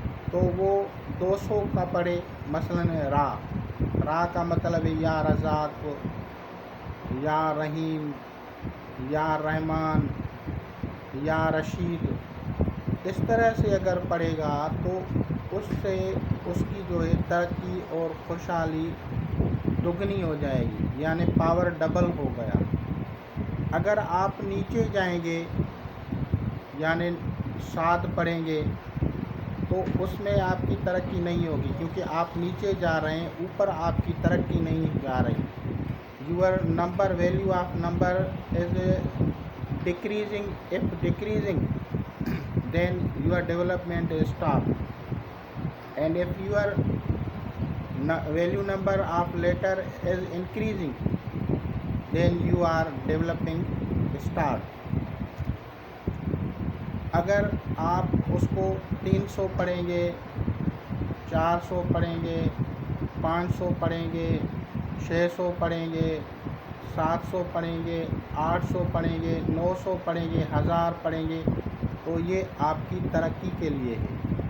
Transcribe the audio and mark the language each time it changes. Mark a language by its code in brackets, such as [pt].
[ur] تو وہ 200 کا پڑھے، مثلاً را کا مطلب ہے یا رزاق، یا رحیم، یا رحمان، یا رشید۔ اس طرح سے اگر پڑھے گا تو اس سے اس کی جو ہے ترقی اور خوشحالی دگنی ہو جائے گی، یعنی پاور ڈبل ہو گیا۔ اگر آپ نیچے جائیں گے یعنی 7 پڑھیں گے تو اس میں آپ کی ترقی نہیں ہوگی، کیونکہ آپ نیچے جا رہے ہیں، اوپر آپ کی ترقی نہیں جا رہی۔ [en] Your number, value of number is decreasing. If decreasing, then your development is stop. And if your value number of letter is increasing, then you are developing start. [ur] اگر آپ اس کو 300 پڑھیں گے، 400 پڑھیں گے، 500 پڑھیں گے، 600 پڑھیں گے، 700 پڑھیں گے، 800 پڑھیں گے، 900 پڑھیں گے، 1000 پڑھیں گے تو یہ آپ کی ترقی کے لیے ہے۔